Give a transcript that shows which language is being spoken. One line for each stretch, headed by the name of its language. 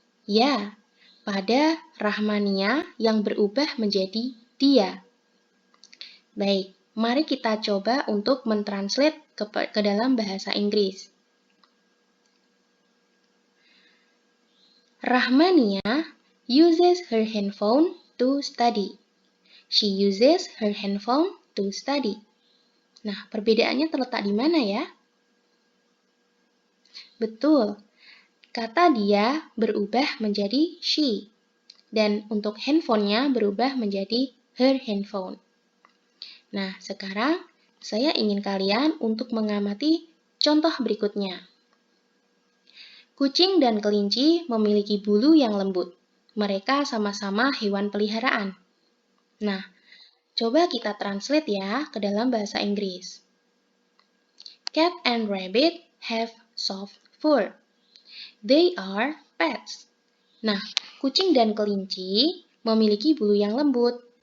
Indonesian: Ya, pada Rahmania yang berubah menjadi dia. Baik, mari kita coba untuk mentranslate ke dalam bahasa Inggris.
English: Rahmania uses her handphone to study. She uses her handphone to study.
Indonesian: Nah, perbedaannya terletak di mana ya? Betul, kata dia berubah menjadi she. Dan untuk handphonenya berubah menjadi
English: her handphone.
Indonesian: Nah, sekarang saya ingin kalian untuk mengamati contoh berikutnya. Kucing dan kelinci memiliki bulu yang lembut. Mereka sama-sama hewan peliharaan. Nah, coba kita translate ya ke dalam bahasa Inggris.
English: Cat and rabbit have soft fur. They are pets.
Indonesian: Nah, kucing dan kelinci memiliki bulu yang lembut.